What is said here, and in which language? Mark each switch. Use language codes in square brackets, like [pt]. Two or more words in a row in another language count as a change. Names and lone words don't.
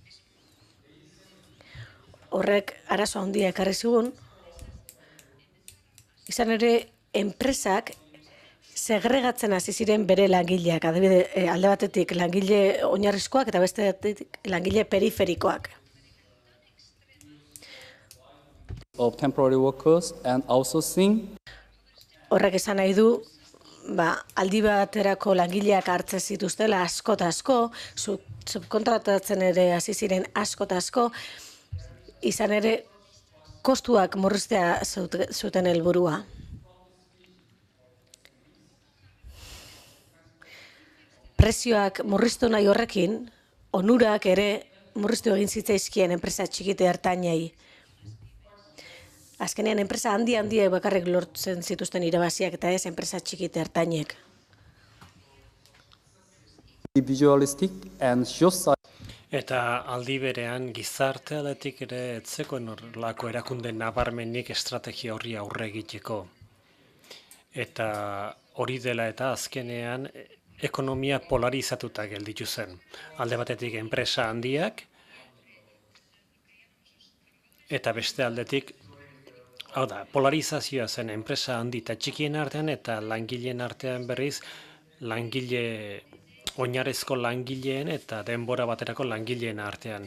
[eu] Horrek arazo handia ekarri zigun. Izan ere, enpresak segregatzen hasi ziren bere langileak, adibide, alde batetik langile oinarrizkoak eta beste batetik langile periferikoak. [en] of temporary workers and outsourcing. [eu] Horrek esan nahi du, aldi baterako langileak hartzen zituztela asko eta asko, subkontratatzen ere hasi ziren asko eta asko, izan ere kostuak murriztea zuten helburua. Prezioak murriztu nahi horrekin, onurak ere murriztu egin zitzaizkien enpresa txikite ertainei. Azkenean enpresa handiek bakarrik lortzen zituzten irabaziak eta ez enpresa txikite ertainek. [en] Individualistic and social. [eu] Eta aldi berean gizarte aldetik ere etzekoen horrelako erakunde nabarmenik estrategia horri aurre egiteko. Eta hori dela eta azkenean ekonomia polarizatuta gelditu zen. Alde batetik enpresa handiak eta beste aldetik Hau da, polarizazioa zen enpresa handi eta txikien artean eta langileen artean berriz langile oinarrizko langileen eta denbora baterako langileen artean.